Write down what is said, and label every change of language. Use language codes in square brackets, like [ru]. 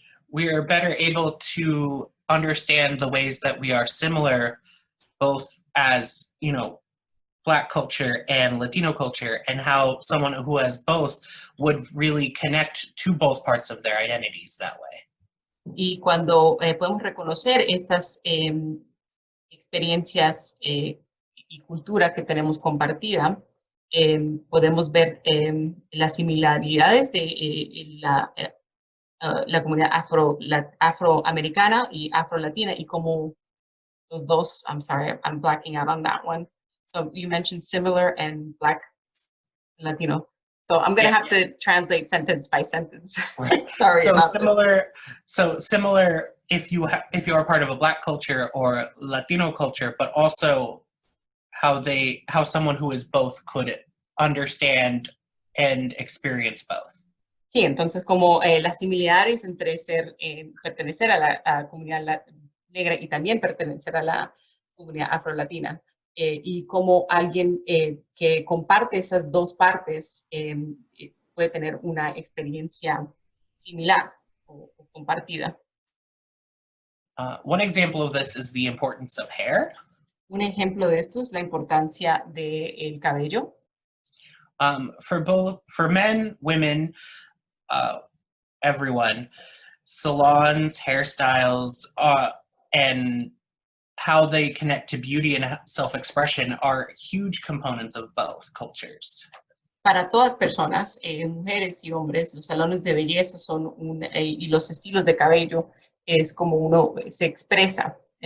[en] We are better able to understand the ways that we are similar, both as, Black culture and Latino culture, and how someone who has both would really connect to both parts of their identities that way. [es] Y cuando podemos reconocer estas experiencias y cultura que tenemos compartida, podemos ver las similaridades de la comunidad afroamericana y afrolatina y como los dos, [en] I'm sorry, I'm blacking out on that one. So you mentioned similar and Black Latino. So I'm going to have to translate sentence by sentence. Right. Sorry about similar. So similar if you are part of a Black culture or Latino culture, but also how someone who is both could understand and experience both. [es] Sí, entonces como las similitudes entre pertenecer a la comunidad negra y también pertenecer a la comunidad afrolatina. Y como alguien que comparte esas dos partes puede tener una experiencia similar o compartida. [en] One example of this is the importance of hair. [es] Un ejemplo de esto es la importancia del cabello. [en] For men, women, everyone, salons, hairstyles, and how they connect to beauty and self-expression are huge components of both cultures. [es] Para todas personas, mujeres y hombres, los salones de belleza son y los estilos de cabello es como uno se expresa.